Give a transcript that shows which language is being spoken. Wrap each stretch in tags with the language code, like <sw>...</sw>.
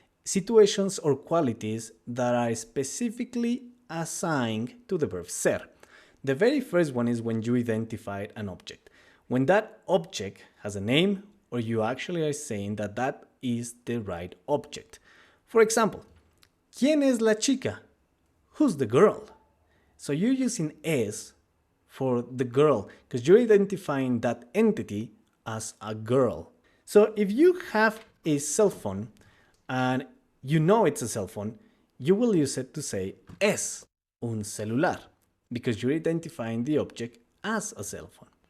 <en>Situations or qualities that are specifically assigned to the verb ser. The very first one is when you identify an object. When that object has a name or you actually are saying that that is the right object.</en> <es>For example, ¿Quién es la chica?</es> <en>Who's the girl? So you're using es for the girl because you're identifying that entity as a girl. So if you have a cell phone and you know it's a cell phone, you will use it to say</en> <es>es un celular</es> <en>because you're identifying the object as a cell phone.</en>